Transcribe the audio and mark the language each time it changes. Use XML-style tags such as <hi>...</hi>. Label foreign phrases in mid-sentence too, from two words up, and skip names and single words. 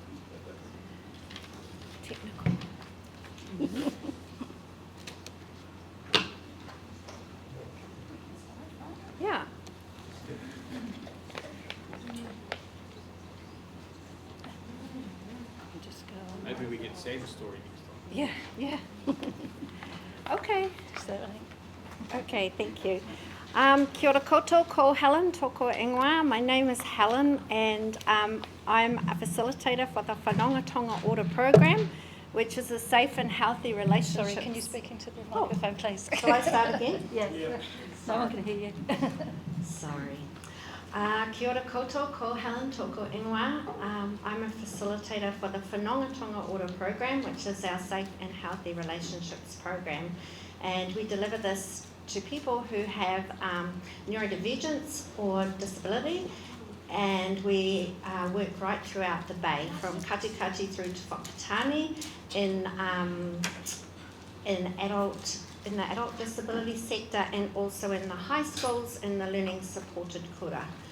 <en>Technical. Yeah. Just go. Maybe we get Sam's story next time. Yeah. Okay. Okay, thank you.</en> <mi>Kia ora koutou, ko Helen, toko ingoa.</mi> <en>My name is Helen, and I'm a facilitator for the Whanonga Order Program, which is a safe and healthy relationship. Sorry, can you speak into the microphone, please? Shall I start again? Yes. No one can hear you. Sorry.</en> <mi>Kia ora koutou, ko Helen toko ingoa.</mi> <en>I'm a facilitator for the Whanonga Order program, which is our Safe and Healthy Relationships program. And we deliver this to people who have neurodivergence or disability. And we work right throughout the bay, from Katikati through to Whakatane in the adult disability sector, and also in the high schools in the learning supported kura.</en>